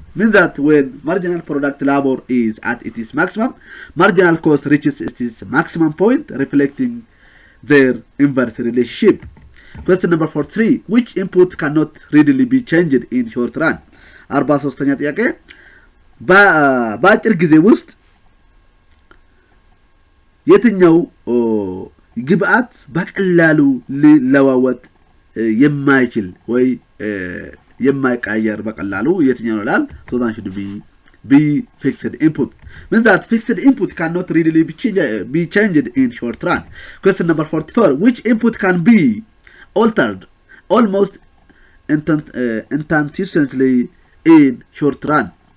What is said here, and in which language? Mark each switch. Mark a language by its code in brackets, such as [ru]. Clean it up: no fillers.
[en] Means that when marginal product labor is at its maximum, marginal cost reaches its maximum point, reflecting their inverse relationship. Question number 43. Which input cannot readily be changed in short run? [am] 43ኛ ጥያቄ በአጭር ጊዜ ውስጥ የትኛው ግብአት በቀላሉ ሊለዋወጥ የማይችል ወይ የማይቀየር በቀላሉ የትኛው ይላል? [en] So that should be fixed input. Means that fixed input cannot readily be changed in short run. Question number 44. Which input can be altered almost instantaneously in short run?